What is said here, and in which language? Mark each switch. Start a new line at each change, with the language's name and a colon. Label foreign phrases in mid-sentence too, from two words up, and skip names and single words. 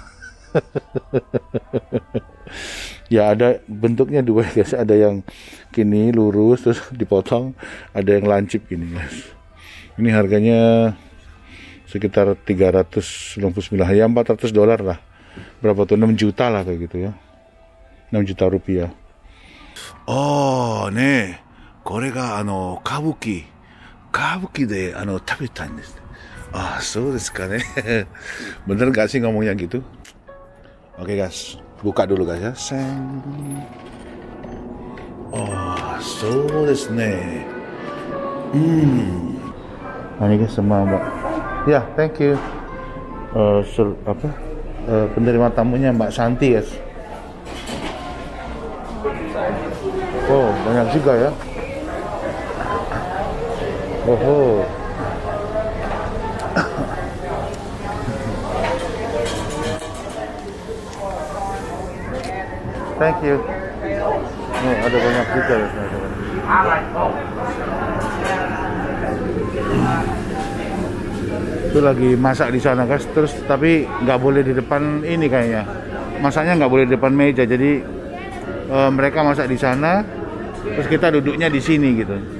Indonesian: Ya ada bentuknya dua guys, ada yang gini lurus terus dipotong, ada yang lancip gini guys. Ini harganya sekitar 399 ya, $400 lah. Berapa tuh? 6 juta lah kayak gitu ya. 6 juta rupiah. Oh, nih.
Japanese: これが歌舞伎で食べたんです。あ、そうですかね。
Indonesian: Bener gak sih ngomongnya gitu? Oke guys, buka dulu guys ya.
Japanese: Seng. おお、そうですね.
Indonesian: Nah ini guys sama Mbak. Ya,
English: thank you.
Indonesian: Penerima tamunya Mbak Santi guys. Oh, banyak juga ya.
English: Oh. Thank you.
Indonesian: Oh, ada banyak juga ya. Itu lagi masak di sana guys. Terus tapi nggak boleh di depan ini kayaknya. Masaknya nggak boleh di depan meja. Jadi mereka masak di sana. Terus kita duduknya di sini gitu.